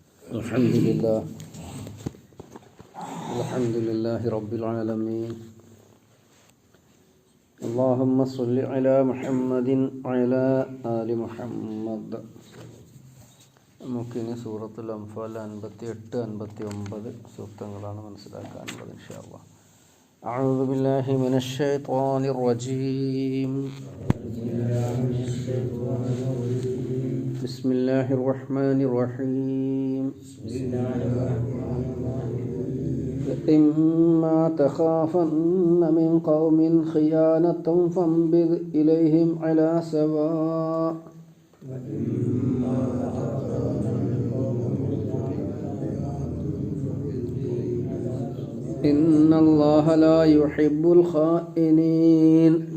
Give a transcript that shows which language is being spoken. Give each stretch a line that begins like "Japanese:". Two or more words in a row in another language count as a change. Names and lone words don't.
Arabic: الحمد لله رب العالمين. اللهم صل على محمد على آل محمد.
Malayalam: നമുക്കിനി സൂറത്തുൽ അൻഫാൽ 58-59 സൂക്തങ്ങളാണ് മനസ്സിലാക്കാനുള്ളത്
Arabic: إن شاء الله. أعوذ بالله من الشيطان الرجيم. بسم الله الرحمن الرحيم. إما تخافن من قوم خيانة فانبذ إليهم على سواء إن الله لا يحب الخائنين